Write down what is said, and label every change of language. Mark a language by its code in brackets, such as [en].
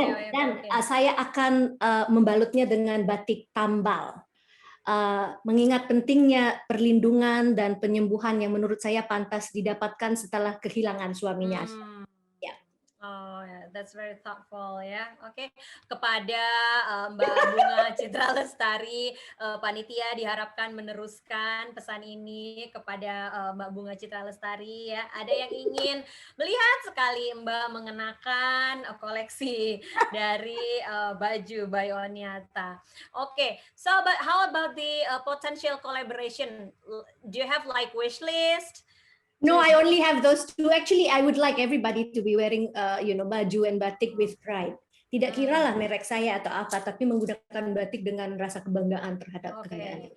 [id] Dan saya akan membalutnya dengan batik tambal. Mengingat pentingnya perlindungan dan penyembuhan yang menurut saya pantas didapatkan setelah kehilangan suaminya. [en] Oh, yeah, that's very thoughtful ya. [id] Oke. Kepada Mbak Bunga Citra Lestari, panitia diharapkan meneruskan pesan ini kepada Mbak Bunga Citra Lestari ya. Ada yang ingin melihat sekali Mbak mengenakan koleksi dari baju Oniata. Oke. [en] So, but how about the potential collaboration? Do you have like wish list? No, I only have those two. Actually, I would like everybody to be wearing, baju and batik with pride. [id] Tidak kiralah merek saya atau apa, tapi menggunakan batik dengan rasa kebanggaan terhadap kekayaan.